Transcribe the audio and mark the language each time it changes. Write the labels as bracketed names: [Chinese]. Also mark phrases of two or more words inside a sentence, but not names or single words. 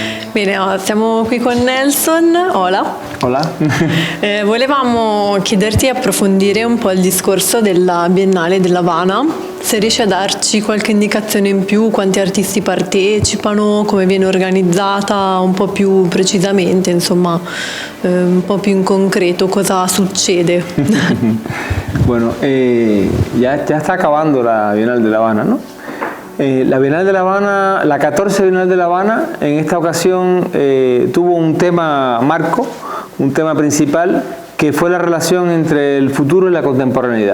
[Italian] Bene, siamo qui con Nelson. Hola. Hola. Volevamo chiederti di approfondire un po' il discorso della Biennale dell'Havana, se riesci a darci qualche indicazione in più, quanti artisti partecipano, come viene organizzata un po' più precisamente, insomma, un po' più in concreto cosa succede. [Spanish] Bueno, ya está acabando la Bienal de La Habana, ¿no? La Bienal de La Habana, la 14 Bienal de La Habana, en esta ocasión tuvo un tema marco, un tema principal, que fue la relación entre el futuro y la contemporaneidad.